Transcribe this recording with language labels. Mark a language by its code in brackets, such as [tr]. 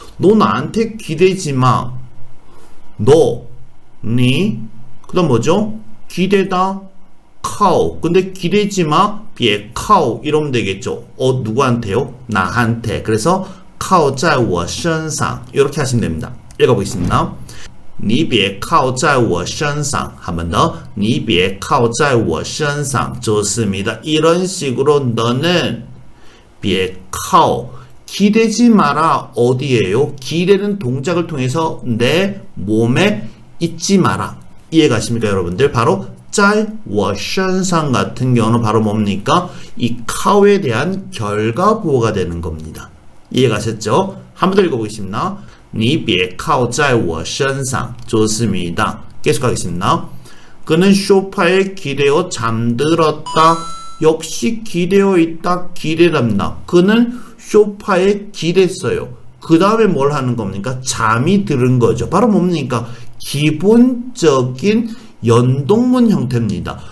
[ko] 너 나한테 기대지 마. 너, 니, 그 다음 뭐죠? 기대다, 카오. 근데 기대지 마, 비에 카오. 이러면 되겠죠. 누구한테요? 나한테. 그래서 카오 [zh] 在我身上 [ko] 이렇게 하시면 됩니다. 읽어보겠습니다. [zh] 你别靠在我身上 [ko] 한 번 더. [zh] 你别靠在我身上 [ko] 좋습니다. 이런 식으로 너는 别靠 기대지 마라. 어디에요? 기대는 동작을 통해서 내 몸에 있지 마라. 이해가십니까 여러분들? 바로 [zh] 在我身上 [ko] 같은 경우는 바로 뭡니까? 이 카오에 대한 결과 보호가 되는 겁니다. 이해가셨죠? 한 번 더 읽어보겠습니다. [zh] 你别靠在我身上 [ko] 좋습니다. 계속하겠습니다. 그는 소파에 기대어 잠들었다. 역시 기대어 있다, 기대답니다. 그는 소파에 기댔어요. 그 다음에 뭘 하는 겁니까? 잠이 들은 거죠. 바로 뭡니까? 기본적인 연동문 형태입니다.